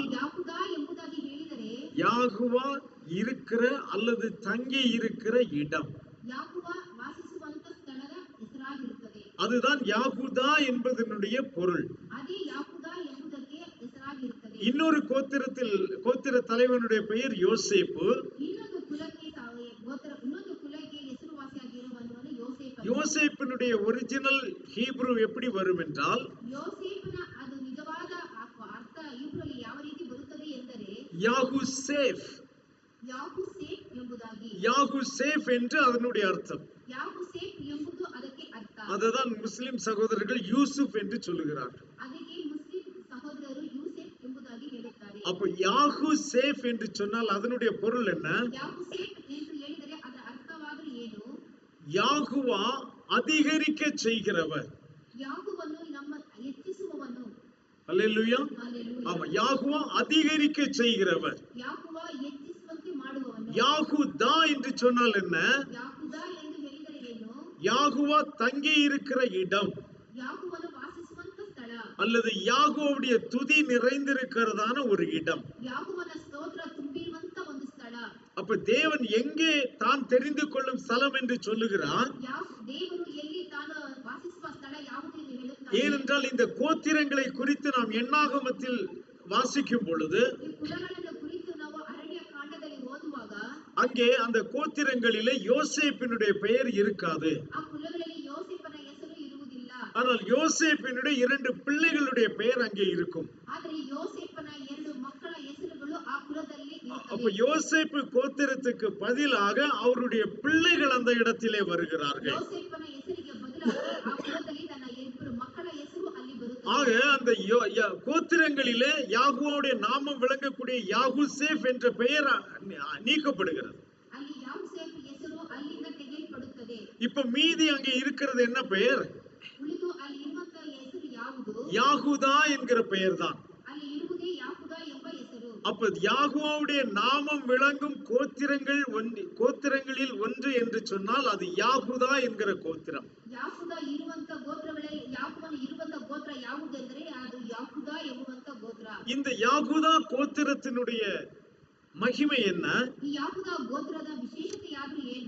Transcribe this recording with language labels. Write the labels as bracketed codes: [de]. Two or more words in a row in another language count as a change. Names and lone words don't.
[kn] ಯಾಹುದಾ ಎಂಬುದಾಗಿ ಹೇಳಿದರೆ [ta] யாகுவா இருக்கிற அல்லது தங்கி இருக்கிற இடம், [kn] ಯಾಹುವ ವಾಸಿಸುವಂತ ಸ್ಥಳದ ಹೆಸರಾಗಿರುತ್ತದೆ. [ta] அதுதான் யாகுதா என்பதனுடைய பொருள். [kn] ಅದೇ ಯಾಹುದಾ ಎಂಬುದಕ್ಕೆ ಹೆಸರಾಗಿರುತ್ತದೆ. [ta] இன்னொரு கோத்திர தலைவனுடைய பெயர் யோசேப்பு. [kn] ಇನ್ನೊಂದು ಕುಲಕ್ಕೆ ಹೆಸರುವಾಸಿಯಾಗಿರುವವನು ಯೋಸೇಫನು. [ta] யோசேப்பினுடைய [en] original Hebrew [ta] எப்படி வரும் என்றால், [kn] ಯೋಸೇಫನ ಅದು ನಿಜವಾದ ಅರ್ಥ ಹೀಬ್ರುವಲ್ಲಿ ಯಾವ ರೀತಿ ಬರುತ್ತದೆ ಎಂದರೆ [ta] யாகுசேப். [kn] ಯಾಹುಸೇಫ್ ಎಂಬುದಾಗಿ. [ta] யாகுசேப் என்று அதனுடைய அர்த்தம். [kn] ಯಾಹುಸೇಫ್ ಎಂಬುದು ಅದಕ್ಕೆ ಅರ್ಥ. [ta] அதுதான் முஸ்லிம் சகோதரர்கள் யூசுப் என்று சொல்லுகிறார்கள். [kn] ಅದಕ್ಕೆ ಮುಸ್ಲಿಂ ಸಹೋದರರು ಯೂಸೆಫ್ ಎಂಬುದಾಗಿ ಹೇಳುತ್ತಾರೆ. [ta] அப்ப யாகுசேப் என்று சொன்னால் அதனுடைய பொருள் என்ன? [kn] ಯಾಹುಸೇಫ್ ಎಂದು ಹೇಳಿದರೆ ಅದರ ಅರ್ಥವಾದರೂ ಏನು? [ta] யாகுவா அதிகரிக்க செய்கிறவர். [kn] ಯಾಹುವನ್ನು ನಮ್ಮ ಹೆಚ್ಚಿಸುವವನು. [ta] அல்லேலூயா. [kn] ಹಲ್ಲೆಲೂಯಾ. [ta] ஆமா, யாகுவா அதிகரிக்க செய்கிறவர். [kn] ಯಾಹುವ ಹೆಚ್ಚಿಸುವಂತೆ ಮಾಡುವವನು. [ta] யாகுதா என்று சொன்னால் என்ன? [kn] ಯಾಹುದಾ ಎಂದು ಹೇಳಿದರೆ ಏನು? [ta] யாகுவா தங்கி இருக்கிற இடம் [kn] ಯಾಹುವನು ವಾಸಿಸುವಂತ ಸ್ಥಳ [ta] அல்லது யாகுவுடைய துதி நிறைந்திருக்கிறதான ஒரு இடம். [kn] ಯಾಹುವನ ಸ್ತೋತ್ರ ತುಂಬಿರುವಂತ ಒಂದು ಸ್ಥಳ. [ta] அப்ப தேவன் எங்கே தான் தெரிந்து கொள்ளும் ஸ்தலம் என்று சொல்லுகிறார். [kn] ದೇವರು ಎಲ್ಲಿ ತಾನು ವಾಸಿಸುವ ಸ್ಥಳ ಯಾವುದು ಎಂದು ಹೇಳುತ್ತಾನೆ. [ta] ஏனென்றால் இந்த கோத்திரங்களை குறித்து நாம் எண்ணாகமத்தில் வாசிக்கும் பொழுது, [kn] ಈ ಕುಲಗಳನ್ನು ಕುರಿತು ನಾವು ಅರಣ್ಯ ಕಾಂಡದಲ್ಲಿ ಓದುವಾಗ [ta] அங்கே அந்த கோத்திரங்களிலே யோசேப்பினுடைய பெயர் இருக்காது. [kn] ಆ ಕುಲಗಳಲ್ಲಿ ಯೋಸೇಫನ ಹೆಸರು ಇರುವುದಿಲ್ಲ. [ta] ஆனால் யோசேப்பினுடைய இரண்டு பிள்ளைகளுடைய பெயர் அங்கே இருக்கும். [kn] ಆದರೆ ಯೋಸೇಫನ ಎರಡು ಮಕ್ಕಳ ಹೆಸರುಗಳು ಆ ಕುಲದಲ್ಲಿ [ta] அப்ப [kn] ಇರುತ್ತವೆ. [ta] யோசேப்பு கோத்திரத்துக்கு பதிலாக அவருடைய பிள்ளைகள் அந்த இடத்திலே வருகிறார்கள். [kn] ಯೋಸೇಫನ ಹೆಸರಿಗೆ ಬದಲಾಗಿ ಆ ಕುಲದಲ್ಲಿ ತನ್ನ ಇಬ್ಬರು ಮಕ್ಕಳ ಹೆಸರು ಅಲ್ಲಿ ಬರುತ್ತದೆ. [ta] ஆக அந்த கோத்திரங்களிலே யாகுவோடைய நாமம் விளங்கக்கூடிய யாகுசேப் என்ற பெயர் நீக்கப்படுகிறது. [kn] ಅಲ್ಲಿ ಯಾಹುಸೇಫ್ ಹೆಸರು ಅಲ್ಲಿಂದ ತೆಗೆಯಲ್ಪಡುತ್ತದೆ. [ta] இப்ப மீதி அங்கே இருக்கிறது என்ன பெயர்? [kn] ಉಳಿದು ಅಲ್ಲಿ ಇರುವಂತ ಹೆಸರು ಯಾವುದು? [ta] யாகுதா என்கிற பெயர் தான். [kn] ಅಲ್ಲಿ ಇರುವುದೇ ಯಾಹುದಾ ಎಂಬ ಹೆಸರು. [ta] அப்ப யாகுவோடைய நாமம் விளங்கும் கோத்திரங்களில் ஒன்று என்று சொன்னால் அது யாகுதா என்கிற கோத்திரம். [kn] ಯಾಹುದಾ ಇರುವಂತ ಗೋತ್ರಗಳಲ್ಲಿ ಯಾಹುವನು ಇರುವಂತ ಗೋತ್ರ ಯಾವುದೆಂದರೆ ಅದು ಯಾಹುದಾ ಎಂಬುವಂತ ಗೋತ್ರ. [ta] இந்த யாகுதா கோத்திரத்தினுடைய மகிமை என்ன? [kn] ಈ ಯಾಹುದಾ ಗೋತ್ರದ ವಿಶೇಷತೆಯಾದ್ರೂ ಏನು?